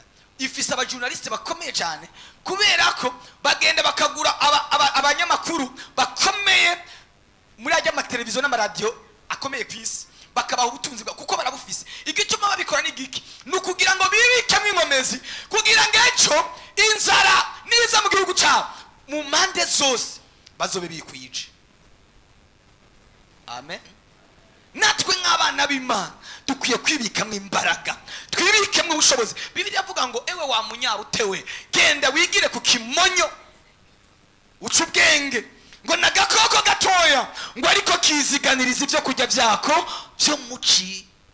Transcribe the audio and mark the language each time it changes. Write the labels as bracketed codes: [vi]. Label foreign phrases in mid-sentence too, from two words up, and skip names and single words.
[rn] Ifise abajournaliste bakomeye cyane, kubera ko bagenda bakagura abanyamakuru bakomeye muri ajya amateleviziyo n'amaradio akomeye kwisi, bakabaha ubutunzi kuko barabufise. Igituma babikora ni giki? Nukugira ngo bibikemo inkomezi kugira ngo ejo inzara niza mu gihugu cyabo mu mpande zose bazobe bikwije. Amen. Natwe nk'abana b'Imana dukwiye kwibikamo imbaraga, twibikemo ubushobozi. Bibiliya avuga ngo ewe wa munyarutewe, genda wigire ku kimonyo uca ubwenge, ngo nagakoko gatoya ngo ariko kiziganiriza ibyo kurya byako byo muci.